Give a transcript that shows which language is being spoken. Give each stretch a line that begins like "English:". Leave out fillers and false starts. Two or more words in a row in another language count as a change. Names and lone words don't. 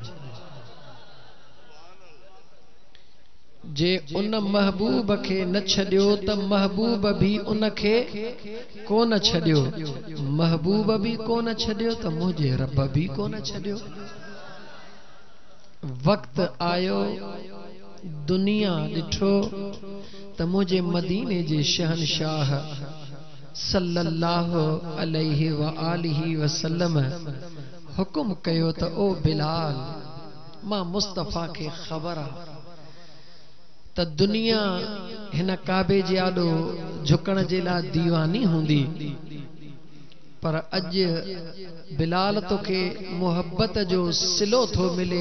Sindhi: जे उन महबूब खे न छॾियो त महबूब भी उन खे कोन छॾियो। महबूब भी कोन छॾियो त मुंहिंजे रब भी कोन छॾियो। वक्त आयो दुनिया ॾिठो त मुझे मदीने जे शहनशाह
Arabic: صلى الله عليه وآله وسلم
Sindhi: हुकुम कयो त ओ बिलाल, मां मुस्तफ़ा खे ख़बर आहे त दुनिया हिन काबे जे आॾो झुकण जे लाइ दीवानी हूंदी, पर अॼु बिलाल तोखे मोहब्बत जो सिलो थो मिले।